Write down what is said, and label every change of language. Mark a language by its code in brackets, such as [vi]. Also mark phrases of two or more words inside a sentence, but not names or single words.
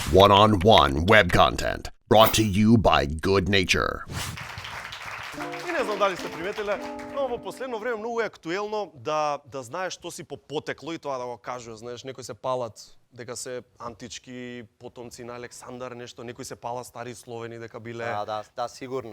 [en] one-on-one web content brought to you by Good Nature. [mk] И не знам дали сте приметиле, но во последно време многу е актуелно да знаеш што си по потекло и тоа да го кажува, знаеш, некои се палат дека се антички потомци на Александар, нешто, некои се палат стари словени дека биле. Да, сигурно.